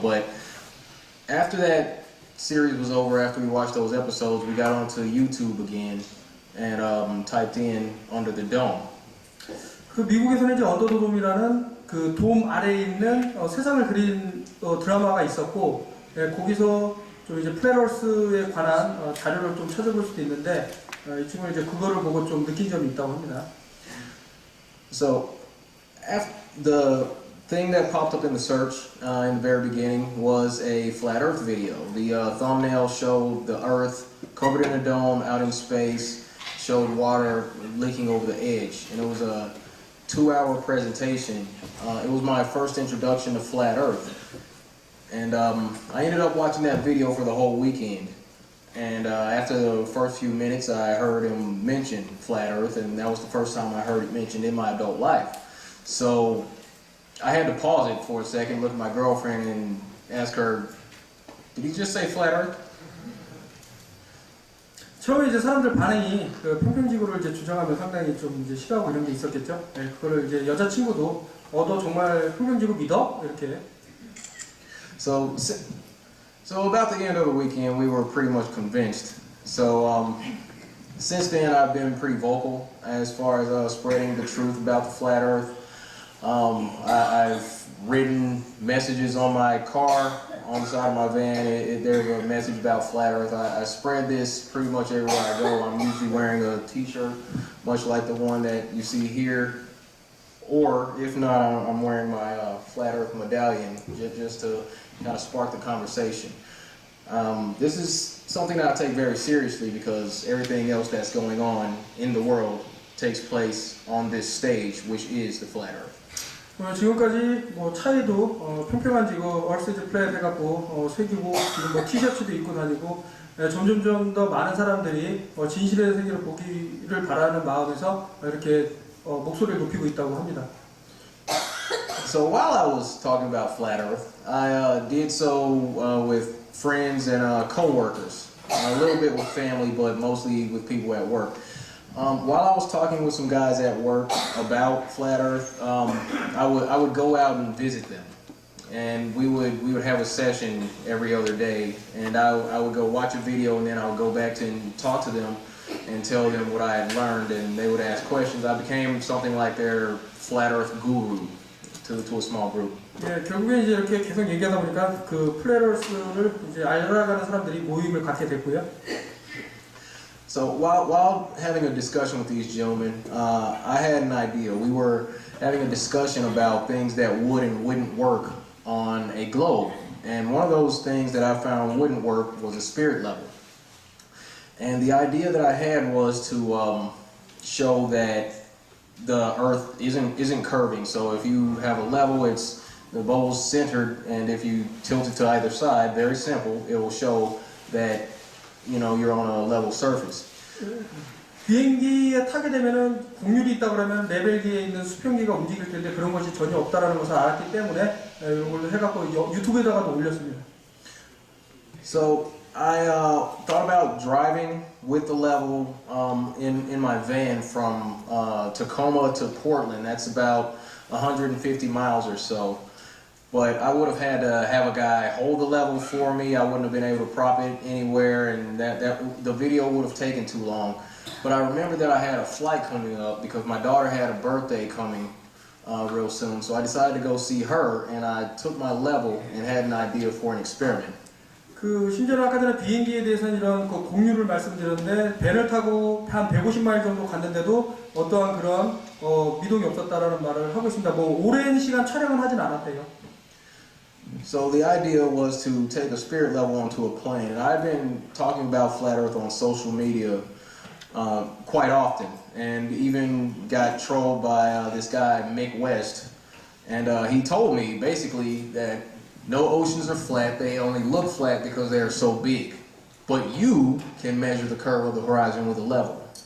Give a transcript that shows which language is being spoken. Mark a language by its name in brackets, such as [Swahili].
[English] But after that series was over, after we watched those episodes, we got onto YouTube again and typed in Under the Dome. [Korean] 그 미국에서는 이제 언더더돔이라는 그 돔 아래에 있는 세상을 그린 드라마가 있었고 거기서 좀 이제 플랫어스에 관한 자료를 좀 찾아볼 수도 있는데 이 친구는 이제 그거를 보고 좀 느낀 점이 있다고 합니다. [English] So the thing that popped up in the search in the very beginning was a flat Earth video. The thumbnail showed the Earth covered in a dome out in space, showed water leaking over the edge, and it was a 2-hour presentation. It was my first introduction to flat Earth. And I ended up watching that video for the whole weekend. And after the first few minutes, I heard him mention flat Earth, and that was the first time I heard it mentioned in my adult life. So I had to pause it for a second, look at my girlfriend, and ask her, "Did he just say flat Earth?" [Korean] 처음에 이제 사람들 반응이 그 평평지구를 이제 주장하면 상당히 좀 이제 싫어하고 이런 게 있었겠죠. 네, 그거를 이제 여자친구도 너 정말 평평지구 믿어? 이렇게. [English] So about the end of the weekend, we were pretty much convinced. So since then, I've been pretty vocal as far as spreading the truth about the flat Earth. I've written messages on my car, on the side of my van. There's a message about flat Earth. I spread this pretty much everywhere I go. I'm usually wearing a t-shirt, much like the one that you see here. Or if not, I'm wearing my flat Earth medallion just to kind of spark the conversation. This is something that I take very seriously because everything else that's going on in the world takes place on this stage, which is the flat Earth. [Korean] 지금까지 뭐 차에도 평평한 지구 [English] 얼스이즈 플랫 [Korean] 해갖고 새기고 지금 뭐 티셔츠도 입고 다니고 점점점 더 많은 사람들이 진실의 세계를 보기를 바라는 마음에서 이렇게 목소리를 높이고 있다고 합니다. [English] So while I was talking about flat Earth, I did so with friends and co-workers, a little bit with family, but mostly with people at work. While I was talking with some guys at work about flat Earth, I would go out and visit them, and we would have a session every other day, and I would go watch a video, and then I would go back to and talk to them and tell them what I had learned, and they would ask questions. I became something like their flat Earth guru to a small group. [Korean] 예, 결국에 이제 이렇게 계속 얘기하다 보니까 그 플랫어스를 이제 알아가는 사람들이 모임을 갖게 됐고요. [English] So while having a discussion with these gentlemen, I had an idea. We were having a discussion about things that would and wouldn't work on a globe. And one of those things that I found wouldn't work was a spirit level. And the idea that I had was to show that the Earth isn't curving. So if you have a level, the bowl's centered, and if you tilt it to either side, very simple, it will show that you're on a level surface. [Korean] 비행기에 타게 되면은 곡률이 있다 그러면 레벨기에 있는 수평기가 움직일 텐데 그런 것이 전혀 없다라는 것을 알았기 때문에 이걸로 해갖고 유튜브에다가도 올렸습니다. [English] So I thought about driving with the level in my van from Tacoma to Portland. That's about 150 miles or so. But I would have had to have a guy hold the level for me. I wouldn't have been able to prop it anywhere, and the video would have taken too long. But I remember that I had a flight coming up because my daughter had a birthday coming real soon. So I decided to go see her, and I took my level and had an idea for an experiment. [Korean] 심지어는 아까 전에 비행기에 대해서는 이런 공유를 말씀드렸는데 배를 타고 한 150마일 정도 갔는데도 어떠한 그런 미동이 없었다라는 말을 하고 있습니다. 오랜 시간 촬영은 하진 않았대요. [English] So the idea was to take a spirit level onto a plane, and I've been talking about flat Earth on social media quite often, and even got trolled by this guy Mick West, and he told me basically that no oceans are flat, they only look flat because they are so big, but you can measure the curve of the horizon with a level.